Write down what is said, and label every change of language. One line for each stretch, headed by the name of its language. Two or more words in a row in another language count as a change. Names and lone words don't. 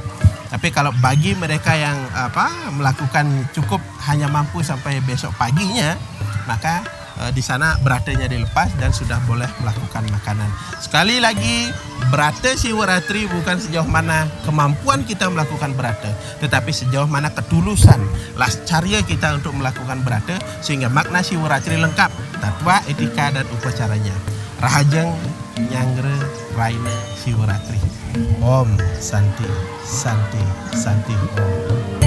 Indonesian: Tapi kalau bagi mereka yang melakukan cukup hanya mampu sampai besok paginya, maka di sana beratanya dilepas dan sudah boleh melakukan makanan. Sekali lagi, berata Siwaratri bukan sejauh mana kemampuan kita melakukan berata, tetapi sejauh mana ketulusan lascarya kita untuk melakukan berata, sehingga makna Siwaratri lengkap, tatwa, etika, dan upacaranya.
Balinese: Rahajeng Nyangra Raina Siwaratri.
Sanskrit: Om Santi Santi Santi Om.